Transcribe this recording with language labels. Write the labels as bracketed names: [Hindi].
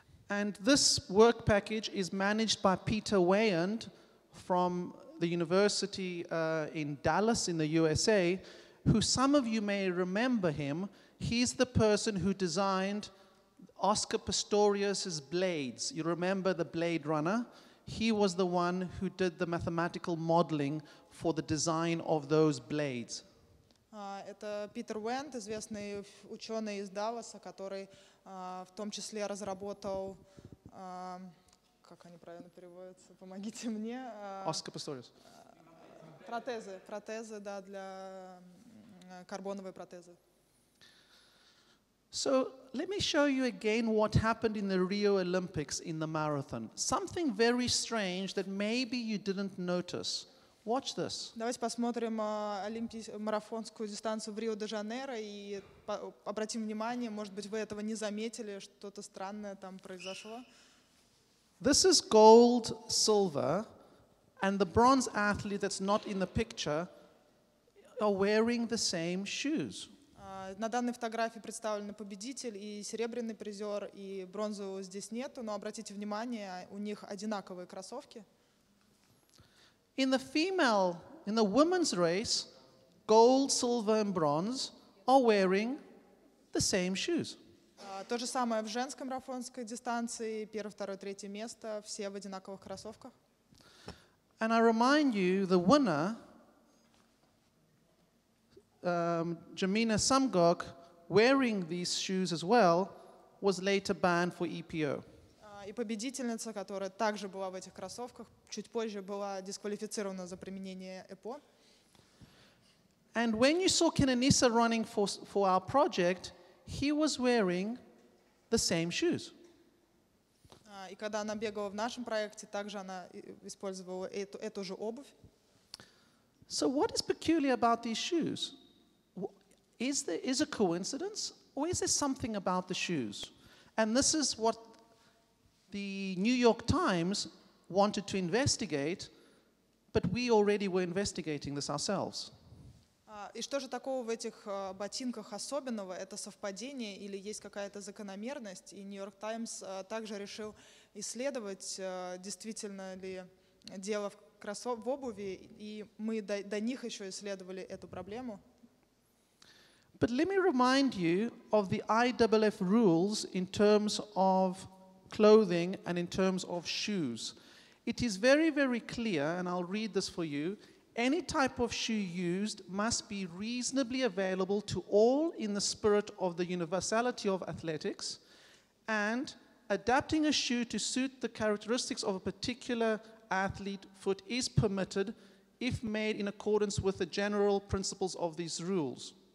[English] And this work package is managed by Peter Weyand from the university in Dallas in the USA, who some of you may remember him. He's the person who designed Oscar Pistorius's blades. You remember the Blade Runner? He was the one who did the mathematical modeling for the design of those blades. [Russian] Это Питер Уэнд, известный ученый из Далласа, который в том числе разработал, как они правильно переводятся, помогите мне. [English] Oscar Pistorius. [Russian] Протезы, да, для карбоновые протезы. [English] So let me show you again what happened in the Rio Olympics in the marathon. Something very strange that maybe you didn't notice. Watch this. [Russian] Давайте посмотрим марафонскую дистанцию в Рио-де-Жанейро и обратим внимание, может быть, вы этого не заметили, что-то странное там произошло. [English] This is gold, silver, and the bronze athlete that's not in the picture are wearing the same shoes. [Russian] На данной фотографии представлены победитель и серебряный призер, и бронзового здесь нету, но обратите внимание, у них одинаковые кроссовки. [English] In the women's race, gold, silver, and bronze are wearing the same shoes. [Russian] То же самое в женской марафонской дистанции, первое, второе, третье место, все в одинаковых кроссовках. [English] And I remind you, the winner, Jamina Samgok, wearing these shoes as well, was later banned for EPO. [Russian] И победительница, которая также была в этих кроссовках, чуть позже была дисквалифицирована за применение ЭПО. [English] And when you saw Kenenisa running for our project, he was wearing the same shoes. [Russian] И когда она бегала в нашем проекте, также она использовала эту же обувь. [English] So what is peculiar about these shoes? Is a coincidence, or is there something about the shoes? And this is what the New York Times wanted to investigate, but we already were investigating this ourselves. [Russian] И что же такого в этих ботинках особенного? Это совпадение или есть какая-то закономерность? И Нью-Йорк Таймс также решил исследовать, действительно ли дело в обуви, и мы до них еще исследовали эту проблему. [English] But let me remind you of the IAAF rules in terms of clothing and in terms of shoes. It is very, very clear, and I'll read this for you. Any type of shoe used must be reasonably available to all in the spirit of the universality of athletics, and adapting a shoe to suit the characteristics of a particular athlete foot is permitted if made in accordance with the general principles of these rules.